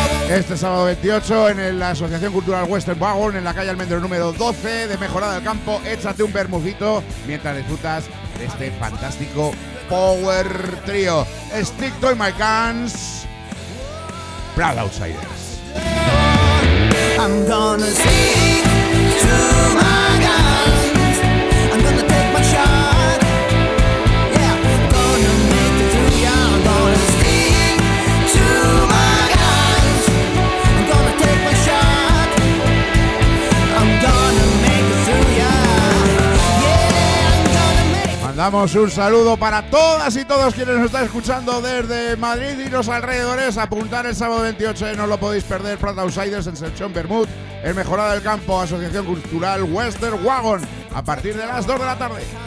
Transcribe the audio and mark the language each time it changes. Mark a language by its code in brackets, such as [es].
[es] Este sábado 28 en la Asociación Cultural Western Wagon, en la calle Almendro número 12 de Mejorada del Campo, échate un vermucito mientras disfrutas de este fantástico power trio. [en] Stick to my guns, Proud Outsiders. I'm gonna stick to my guns. I'm gonna take my shot. Yeah, gonna make it through ya. I'm gonna stick to my guns. I'm gonna take my shot. I'm gonna make it through ya. Yeah, I'm gonna make. [es] Mandamos un saludo para todas y todos quienes nos están escuchando desde Madrid y los alrededores. Apuntar el sábado 28, no lo podéis perder. Proud Outsiders en sección Bermud, en Mejorada del Campo, Asociación Cultural Western Wagon, a partir de las 2 de la tarde.